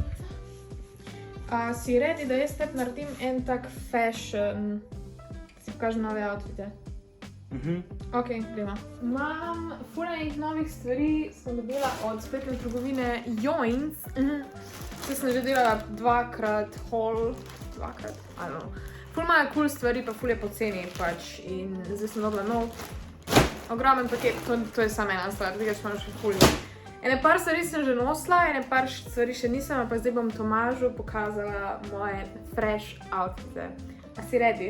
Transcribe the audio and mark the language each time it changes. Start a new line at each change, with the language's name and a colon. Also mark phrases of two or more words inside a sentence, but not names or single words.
Slovenian: Si ready, da jaz tep naredim en tak fashion, si pokažem nove outfite? Ok, gremo. Imam ful enih novih stvari, sem dobila od spletne trgovine Joins. Zdaj sem že delala dvakrat haul,
English: I don't know.
Slovenian: Ful imajo
English: cool stvari,
Slovenian: pa ful je poceni pač in zdaj sem dobila nov ogromen paket, to je samo ena stvar, tega imam še ful. Ene par stvari sem že nosila, ene par stvari še nisem, pa zdaj bom Tomažu pokazala moje
English: fresh outfite.
Slovenian: A si ready?